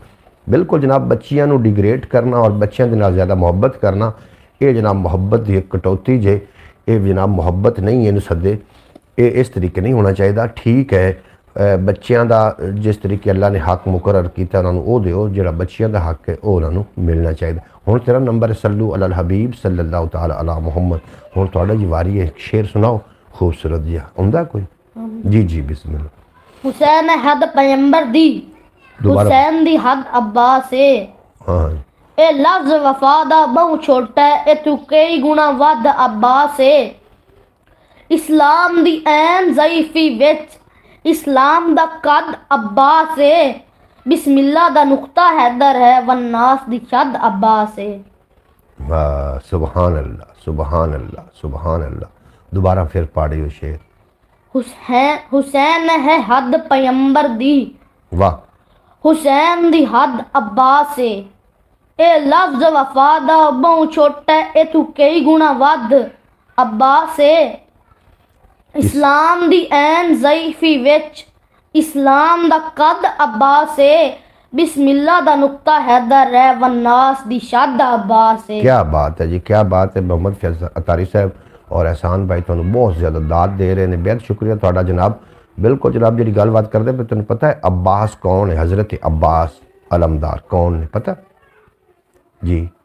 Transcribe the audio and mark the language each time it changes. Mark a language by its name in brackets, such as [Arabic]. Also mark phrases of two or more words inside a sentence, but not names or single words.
[Punjabi] بالکل جناب، بچیاں نوں ڈیگریڈ کرنا اور بچیاں دے نال زیادہ محبت کرنا، یہ جناب محبت کی کٹوتی جے، یہ جناب محبت نہیں، اینوں سدے یہ [Urdu] اس طریقے نہیں ہونا چاہیے. ٹھیک ہے، بچوں کا جس طریقے اللہ نے حق مقرر کیا انہوں نے وہ دیو، جو بچوں کا حق ہے وہ انہوں نے ملنا چاہیے. [Punjabi] ہن تیرا نمبر ہے [Arabic] صلوا على الحبيب صلى الله تعالى على محمد. [Punjabi] ہن تہاڈا جی واری ہے، اک شعر سناؤ خوبصورت جیہا، آؤندا کوئی? جی جی بسم اللہ. حسین حد پیغمبر دی، حسین دی حد عباس ہے, हाँ اے لفظ وفا دا بہوں چھوٹا اے تو کئی گنا ودھ عباس ہے، اسلام دی عین ضعیفی وچ اسلام دا قد عباس ہے، بسم اللہ دا نقطہ حیدر ہے والناس دی شد عباس ہے. वाह, [Arabic] سبحان الله سبحان الله سبحان الله सुबहान अल्लाह। [Punjabi] دوبارہ پھر پڑھیو شعر. حسین ہے حد پیغمبر دی, वाह, حسین دی حد عباس ہے، اے لفظ وفا دا بہوں چھوٹا اے تو کئی گنا ودھ عباس ہے، اسلام دی عین ضعیفی وچ اسلام دا قد عباس ہے، بسم اللہ دا نقطہ حیدر ہے والناس دی شد عباس ہے. [Urdu] کیا بات ہے جی، کیا بات ہے. [Punjabi] محمد فیض عطاری صاحب اور احسان بھائی تہانوں بہت زیادہ داد دے رہے ہیں، بے حد شکریہ تہاڈا جناب. بالکل جناب، جی گل بات کرتے پے تہانوں پتا ہے عباس کون ہے? حضرت عباس علمدار کون ہے پتا جی?